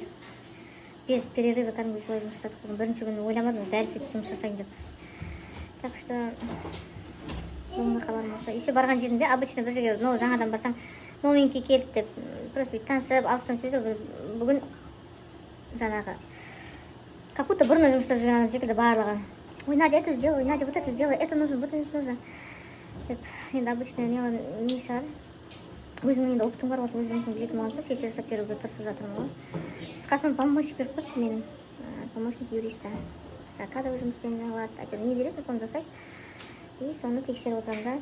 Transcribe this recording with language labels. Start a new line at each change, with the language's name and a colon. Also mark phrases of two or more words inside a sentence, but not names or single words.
Russian: Без перерыва
Kazakh: кәдімгі солай жұмыс жасадық. Бүгін бірінші күні ойламадым, дәл сөйтіп жұмыс жасайын деп.
Russian: Так что,
Kazakh: бүгінгі хабарым болса. Еще барған жерімде, обычно бір жерге жаңадан барсаң, новенький келді деп, просто танысып, алыстан сөйтіп, бүгін жаңағы,
Russian: как будто
Kazakh: бұрыннан жұмыс жасап жүрген адам секілді барлығы. Ой,
Russian: Надя, это сделай, Надя, вот это сделай, это нужно, вот это нужно.
Kazakh: Деп, енді обычно не шығар. Өзімнің енді опытым бар, осы өз жұмысын білетін болғанса, сетер жасап беруге тырысып жатырмын ғой. Қасым помощник беріп қойды менің,
Russian: помощник юриста.
Kazakh: Кадровый жұмыспен алады, әйтеуір не бересің, соны жасайды. И соны тексеріп отырамын да.